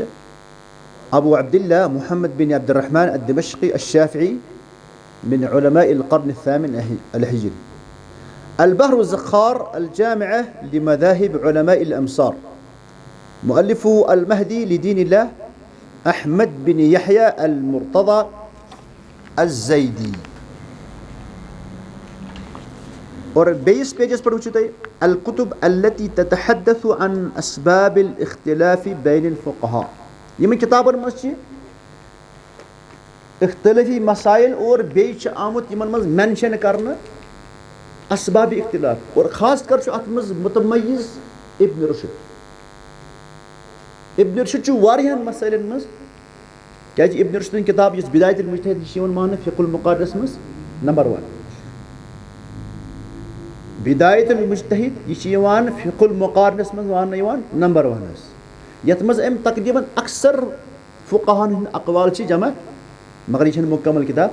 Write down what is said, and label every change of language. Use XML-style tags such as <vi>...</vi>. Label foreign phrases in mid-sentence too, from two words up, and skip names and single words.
<ar>أبو عبد الله محمد بن عبد الرحمن الدمشقي الشافعي من علماء القرن الثامن الهجري. البحر الزخار الجامعة لمذاهب علماء الأمصار. مؤلفه المهدي لدين الله أحمد بن يحيى المرتضى الزيدي.</ar> <ks>اور بیٚیِس پیجس پٮ۪ٹھ وٕچھِو تُہۍ</ks> <ar>الکُتُب التي تتحدث عن اسباب الاختلاف بين الفقهاء.</ar> <ks>یِمن کِتابن منٛز چھِ اختلٲفی مسائل اور بیٚیہِ چھِ آمُت یِمن منٛز مینشن کرنہٕ اسباب اختلاف اور خاص کر چھُ اتھ منٛز متمیز ابن رشد. ابن رشد چھُ واریاہن مسٲیلن منٛز کیازِ ابن رشدٕنۍ کِتاب یُس بدایت المجتہد یہِ چھِ یِوان ماننہٕ فقہ المقارنس منٛز نمبر 1. بدایت المجتہد یہِ چھِ یِوان فقہ المقارنس منٛز ماننہٕ یِوان نمبر 1 یتھ منٛز أمۍ تقریٖبن اکثر فقہاہن ہٕنٛدۍ اقوال چھِ جمع مگر یہِ چھنہٕ مُکمل کِتاب.</ks>